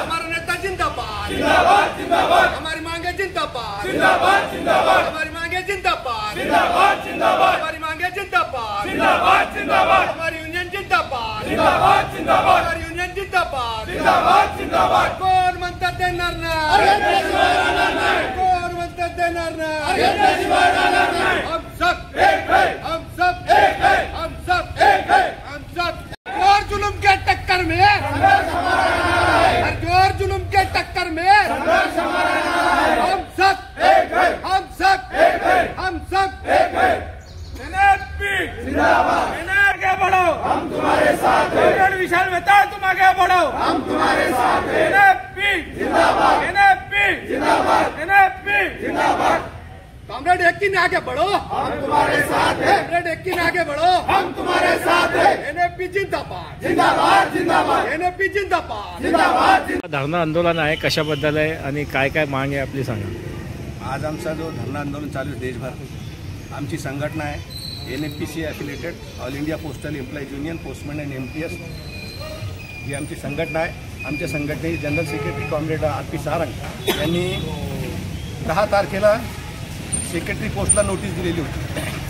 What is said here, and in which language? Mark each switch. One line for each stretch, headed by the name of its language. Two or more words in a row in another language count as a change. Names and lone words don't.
Hindi: हमारा नेता जिंदाबाद जिंदाबाद जिंदाबाद हमारी मांगे जिंदाबाद जिंदाबाद जिंदाबाद हमारी मांगे जिंदाबाद जिंदाबाद जिंदाबाद हमारी मांगे जिंदाबाद जिंदाबाद जिंदाबाद हमारी यूनियन जिंदाबाद जिंदाबाद जिंदाबाद हमारी यूनियन जिंदाबाद जिंदाबाद जिंदाबाद
Marathi: कोण म्हणतात देणार नाही कोण म्हणतात देणार नाही
Hindi: हम सब एक है हम सब एक है हम सब एक है हम सब और जुल्म के टक्कर में हर जोर जुल्म के टक्कर में हम सब एक है हम सब एक है हम सब एक है एनएपी जिंदाबाद आगे बढ़ो हम तुम्हारे साथ हैं विशाल मेहता तुम आगे बढ़ो हम तुम्हारे साथ हैं एनएपी जिंदाबाद एनएपी जिंदाबाद एनएपी जिंदाबाद कॉमरेड एक ही आगे बढ़ो हम तुम्हारे साथ हैं कॉमरेड एक ही आगे बढ़ो हम तुम्हारे साथ हैं एनएपी जिंदाबाद जिंदाबाद जिंदाबाद एनएपी जिंदाबाद जिंदाबाद
Marathi: धरणं आंदोलन आहे कशाबद्दल आहे आणि काय काय मागणी आहे आपली सांगा। आज आमचा जो धरणं आंदोलन चालू आहे देशभर आमची संघटना आहे NFPC ॲफिलेटेड ऑल इंडिया पोस्टल एम्प्लॉईज युनियन पोस्टमॅन अँड MTS ही आमची संघटना आहे। आमच्या संघटनेचे
English: general secretary
Marathi: कॉम्रेड RP सारंग यांनी 10 तारखेला सेक्रेटरी पोस्टला नोटीस दिलेली होती।